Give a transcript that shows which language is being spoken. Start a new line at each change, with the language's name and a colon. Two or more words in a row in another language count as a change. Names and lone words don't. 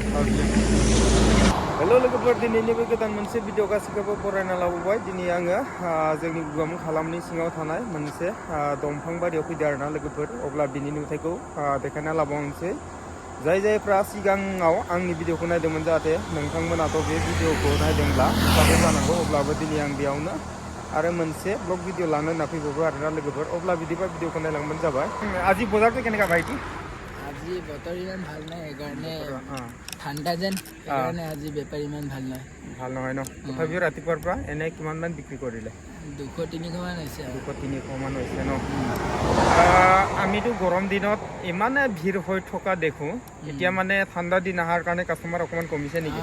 Bodo: हेल' लोगोफोर दिनैनि बे गोदान मोनसे भिडिअ गासैखौबो बरायना लाबोबाय दिनै आङो जोंनि गुगामुख हालामनि सिङाव थानाय मोनसे दंफां बारियाव फैदों आरोना लोगोफोर अब्ला बिनि नुथायखौ देखायना लाबावनोसै जायफ्रा सिगाङाव आंनि भिडिअखौ नायदोंमोन जाहाथे नोंथांमोनाथ' बे भिडिअखौ नायदोंब्ला मिथिखागौ जानांगौ अब्लाबो दिनै आं बेयावनो आरो मोनसे
English: blog video
Bodo: लानो होनना फैबावो आरोना लोगोफोर अब्ला बिदिबा भिडिअखौ नायलांबानो जाबाय
Assamese: আজি বজাৰটো কেনেকা ভাইটি আজি বতৰ ইমান ভাল নাই সেইকাৰণে ঠাণ্ডা যেন সেইকাৰণে আজি বেপাৰী ইমান ভাল নাই ভাল নহয় ন তথাপিও ৰাতিপুৱাৰ পৰা এনে কিমান মান বিক্ৰী কৰিলে 200-300 মান হৈছে 200-300 মান হৈছে ন আমিতো গৰম দিনত ইমানে ভিৰ হৈ থকা দেখো এতিয়া মানে ঠাণ্ডা দিন অহাৰ কাৰণে কাষ্টমাৰ অকমান কমিছে নেকি